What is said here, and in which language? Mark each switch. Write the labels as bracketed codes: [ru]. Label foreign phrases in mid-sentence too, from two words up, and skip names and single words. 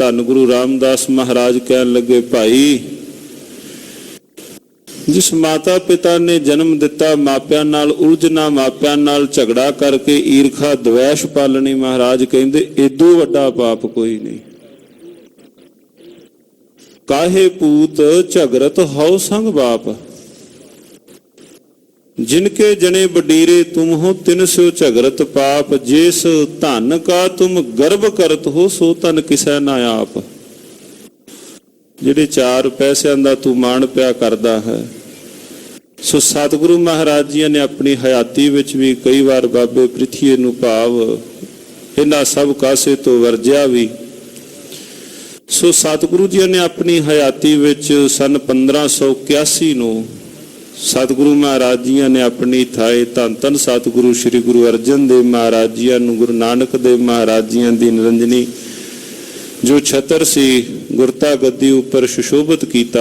[pa] ਧੰਨ ਗੁਰੂ ਰਾਮਦਾਸ ਮਹਾਰਾਜ ਕਹਿਣ ਲੱਗੇ, ਭਾਈ ਜਿਸ ਮਾਤਾ ਪਿਤਾ ਨੇ ਜਨਮ ਦਿੱਤਾ, ਮਾਪਿਆਂ ਨਾਲ ਉਲਝਣਾ, ਮਾਪਿਆਂ ਨਾਲ ਝਗੜਾ ਕਰਕੇ ਈਰਖਾ ਦਵੈਸ਼ ਪਾਲਣੀ, ਮਹਾਰਾਜ ਕਹਿੰਦੇ ਏਦੂ ਵੱਡਾ ਪਾਪ ਕੋਈ ਨਹੀਂ। [hi] ਕਾਹੇ ਪੂਤ ਝਗਰਤ ਹਉ ਸੰਗ ਬਾਪ, जिनके जने बडीरे तुम हो तिन सो झगरत पाप, जिस धन का तुम गर्व करत हो सो धन किसै ना आप। [pa] ਜਿਹੜੇ 4 ਪੈਸਿਆਂ ਦਾ ਤੂੰ ਮਾਣ ਪਿਆ ਕਰਦਾ ਹੈ। ਸੋ ਸਤਿਗੁਰੂ ਮਹਾਰਾਜ ਜੀ ਨੇ ਆਪਣੀ ਹਯਾਤੀ ਵਿੱਚ ਵੀ ਕਈ ਵਾਰ ਬਾਬੇ ਪ੍ਰਿਥੀਏ ਨੂੰ ਭਾਵ ਇਹਨਾਂ ਸਭ ਕਾਸੇ ਤੋਂ ਵਰਜਿਆ ਵੀ। ਸੋ ਸਤਿਗੁਰੂ ਜੀ ਨੇ ਆਪਣੀ ਹਯਾਤੀ ਵਿੱਚ ਸਨ 1581 ਨੂੰ ਸਤਿਗੁਰੂ ਮਹਾਰਾਜ ਜੀ ਨੇ ਆਪਣੀ ਥਾਏ ਧੰਨ ਧੰਨ ਸਤਿਗੁਰੂ ਸ੍ਰੀ ਗੁਰੂ ਅਰਜਨ ਦੇਵ ਮਹਾਰਾਜ ਜੀ ਨੂੰ, ਗੁਰੂ ਨਾਨਕ ਦੇਵ ਮਹਾਰਾਜ ਜੀ ਦੀ ਨਿਰੰਜਨੀ ਜੋ ਛਤਰ ਸੀ, ਗੁਰਤਾ ਗੱਦੀ ਉੱਪਰ ਸੁਸ਼ੋਭਿਤ ਕੀਤਾ।